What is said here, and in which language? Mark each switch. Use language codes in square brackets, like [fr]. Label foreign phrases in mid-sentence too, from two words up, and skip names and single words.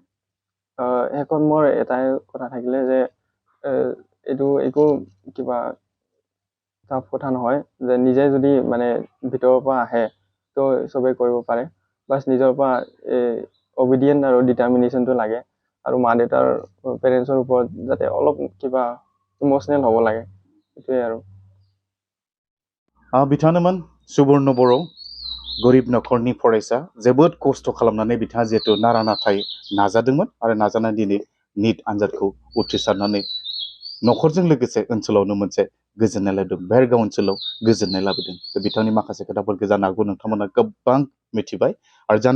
[as] শেষত মোৰ এটাই কথা থাকিলে যে এইটো একো কিবা টাফ কথা নহয় যে নিজে যদি মানে ভিতৰৰ পৰা আহে তো চবেই কৰিব পাৰে বাছ নিজৰ পৰা অবিডিয়েণ্ট আৰু ডিটাৰমিনেশ্যনটো লাগে আৰু মা দেউতাৰ পেৰেণ্টছৰ ওপৰত যাতে অলপ কিবা ইম'চনেল হ'ব লাগে সেইটোৱে আৰু [brx] बिथाङानोमोन सुबर्ण बर' गरिब न'खरनि फरायसा जोबोद खस्थ' खालामनानै बिथाङा जिहेतु नारा नाथाय नाजादोंमोन आरो नाजानानै दिनै निट आनजादखौ उथ्रिसारनानै न'खरजों लोगोसे ओनसोलावनो मोनसे गोजोननाय लाबोदों बेरगाव ओनसोलाव गोजोननाय लाबोदों बिथांनि माखासे खोथाफोरखौ जानो हागौ नोंथांमोना गोबां मिथिबाय आरो जानो